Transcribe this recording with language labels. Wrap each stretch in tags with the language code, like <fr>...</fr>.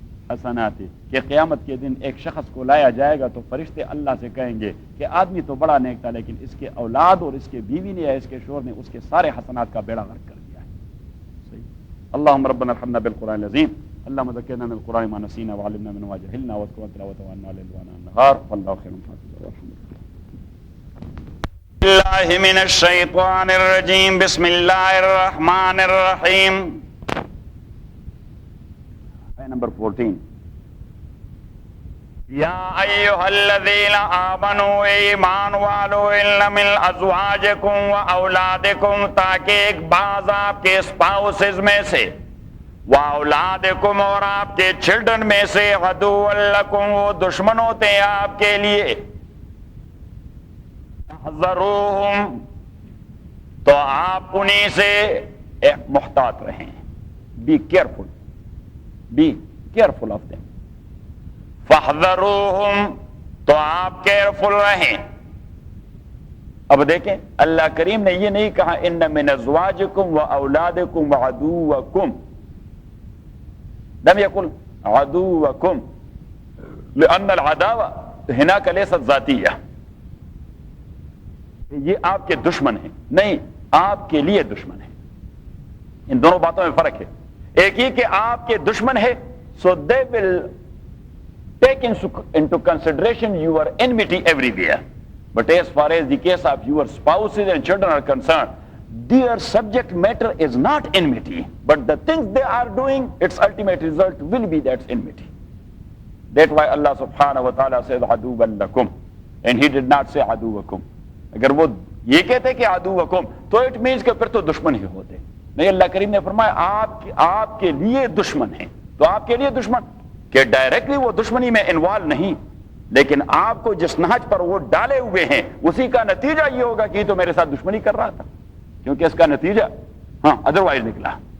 <ur>حسنات کہ قیامت کے دن ایک شخص کو لایا جائے گا تو فرشتے اللہ سے کہیں گے کہ آدمی تو بڑا نیک تھا لیکن اس کے اولاد اور اس کے بیوی نے یا اس کے شوہر نے اس کے سارے حسنات کا بیڑا غرق کر دیا ہے. صحیح.</ur> <ar>اللهم ربنا ارحمنا بالقرآن العظیم اللهم ذكرنا من القرآن ما نسينا وعلمنا منه ما جهلنا واذكرنا تلاوته عنا الليل والنهار والله خير حافظا. الله من الشيطان الرجيم بسم الله الرحمن الرحيم.</ar> <ur>نمبر 14.</ur> <ar>یا ایھا الذین آمنوا</ar> <ur>ایمان والو</ur> <ar>ان من ازواجکم و اولادکم</ar> <ur>تاکہ ایک بعض آپ کے اسپاؤسز میں سے و اولادکم اور آپ کے چلڈرن میں سے</ur> <ar>عدو لکم</ar> <ur>وہ دشمن ہوتے ہیں آپ کے لیے احذروہم تو آپ انہی سے محتاط رہیں.</ur> <en>Be careful. Be careful of them.</en> <ur>فَاحْذَرُوهُمْ تو آپ کیئرفل رہیں. اب دیکھیں اللہ کریم نے یہ نہیں کہا</ur> <ar>ان من ازواجکم و اولادکم و عدوکم، لم يقل عدوکم لأن العداوة هناك ليست ذاتیہ،</ar> <ur>یہ آپ کے دشمن ہیں، نہیں آپ کے لیے دشمن ہیں. ان دونوں باتوں میں فرق ہے. ایک ہی کہ آپ کے دشمن ہے</ur> <en>so they will take into consideration your enmity everywhere, but as far as the case of your spouses and children are concerned, their subject matter is not enmity, but the things they are doing, its ultimate result will be that enmity. That's why Allah subhanahu wa ta'ala says</en> <ar>aduwwan lakum</ar> <en>and he did not say aduwakum.</en> <ur>اگر وہ یہ کہتے کہ عدوکم تو</ur> <en>it means</en> <ur>کہ پھر تو دشمن ہی ہوتے. نہیں، اللہ کریم نے فرمایا آپ کے لیے دشمن ہیں. تو آپ کے لیے دشمن کہ ڈائریکٹلی وہ دشمنی میں انوالو نہیں، لیکن آپ کو جس نہج پر وہ ڈالے ہوئے ہیں اسی کا نتیجہ یہ ہوگا کہ یہ تو میرے ساتھ دشمنی کر رہا تھا، کیونکہ اس کا نتیجہ ادروائز نکلا.</ur>